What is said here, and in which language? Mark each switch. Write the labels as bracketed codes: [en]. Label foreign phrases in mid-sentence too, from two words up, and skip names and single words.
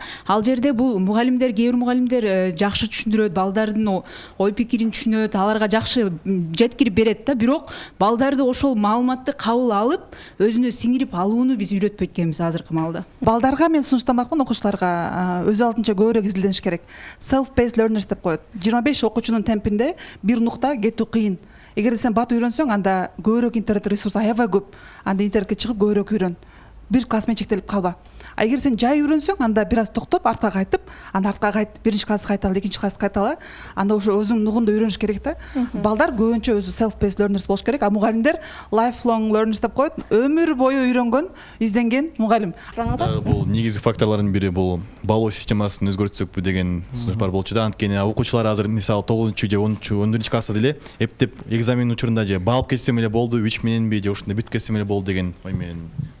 [ky] Ал жерде бул мугалимдер, кээ бир мугалимдер жакшы түшүндүрөт, балдардын ой пикирин түшүнөт, аларга жакшы жеткирип берет да, бирок балдарды ошол маалыматты кабыл алып, өзүнө сиңирип алууну биз үйрөтпөйт экенбиз азыркы маалда. Балдарга мен сунуштамакмын, окуучуларга өз алдынча көбүрөөк изилдениш керек. [en] Self-paced learners [ky] деп коет. 25 окуучунун темпинде бир нукта кетүү кыйын. Эгерде сен бат үйрөнсөң, анда көбүрөөк интернет ресурс аябай көп. Анда интернетке чыгып көбүрөөк үйрөн. Бир класс менен чектелип калба. Эгер сен жай үйрөнсөң, анда бир аз токтоп, артка кайтып, анда артка кайт, биринчи класс кайталы, экинчи класс кайталы, анда ошо өзүң нугунда үйрөнүш керек да. Балдар көбүнчө өзү [en] self-paced learners [ky] болуш керек, а мугалимдер [en] lifelong learners [ky] деп коет, өмүр бою үйрөнгөн, изденген мугалим. Бул негизги факторлордун бири бул балоо системасын өзгөртсөкпү деген сунуш бар болчу да. Анткени окуучулар азыр мисалы 9-же, 10-че, 11-чи класста деле эптеп экзамен учурунда же баалып кетсем эле болду, 3 мененби же ушундай бүтүп кетсем эле болду деген ой менен.